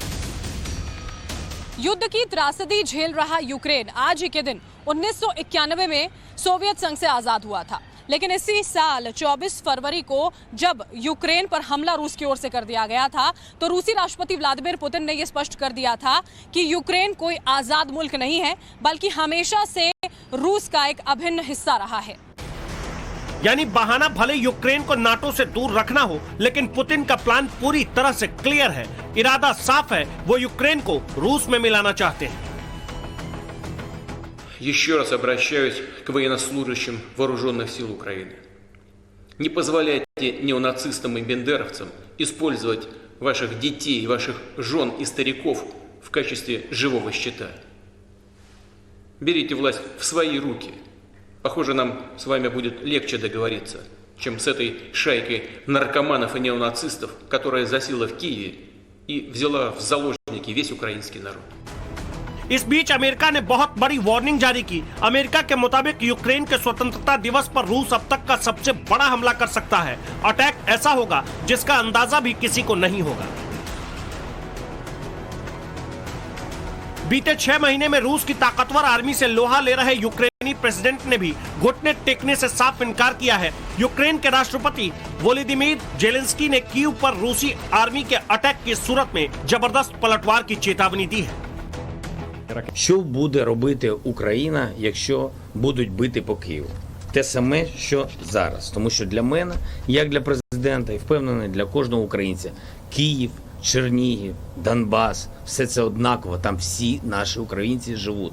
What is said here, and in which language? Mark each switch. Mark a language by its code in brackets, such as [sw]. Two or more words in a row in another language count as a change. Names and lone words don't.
[hi] युद्ध की त्रासदी झेल रहा यूक्रेन आज ही के दिन 1991 में सोवियत संघ से आजाद हुआ था, लेकिन इसी साल 24 फरवरी को जब यूक्रेन पर हमला रूस की ओर से कर दिया गया था तो रूसी राष्ट्रपति व्लादिमीर पुतिन ने यह स्पष्ट कर दिया था कि यूक्रेन कोई आजाद मुल्क नहीं है, बल्कि हमेशा से रूस का एक अभिन्न हिस्सा रहा है। यानी बहाना भले यूक्रेन को नाटो से दूर रखना हो, लेकिन पुतिन का प्लान पूरी तरह से क्लियर है। इरादा साफ है, वो यूक्रेन को रूस में मिलाना चाहते हैं। [ru] Еще раз обращаюсь к военнослужащим вооруженных сил Украины. Не позволяйте неонацистам и бендеровцам использовать ваших детей, ваших жен и стариков в качестве живого щита. Берите власть в свои руки. Похоже, нам с вами будет легче договориться, чем с этой шайкой наркоманов и неонацистов, которая засела в Киеве и взяла в заложники весь украинский народ. [hi] इस बीच अमेरिका ने बहुत बड़ी वार्निंग जारी की। अमेरिका के मुताबिक यूक्रेन के स्वतंत्रता दिवस पर रूस अब तक का सबसे बड़ा हमला कर सकता है। अटैक ऐसा होगा जिसका अंदाजा भी किसी को नहीं होगा। बीते 6 महीने में रूस की ताकतवर आर्मी से लोहा ले रहे यूक्रेनी प्रेसिडेंट ने भी घुटने टेकने से साफ इनकार किया है। यूक्रेन के राष्ट्रपति वोलोदिमीर ज़ेलेंस्की ने कीव पर रूसी आर्मी के अटैक की सूरत में जबरदस्त पलटवार की चेतावनी दी है। [uk] Що буде робити Україна, якщо будуть бити по Києву? Те саме, що зараз. Тому що для мене, як для президента і впевнений для кожного українця, Київ, Чернігів, Донбас, все це однаково. Там всі наші українці живуть.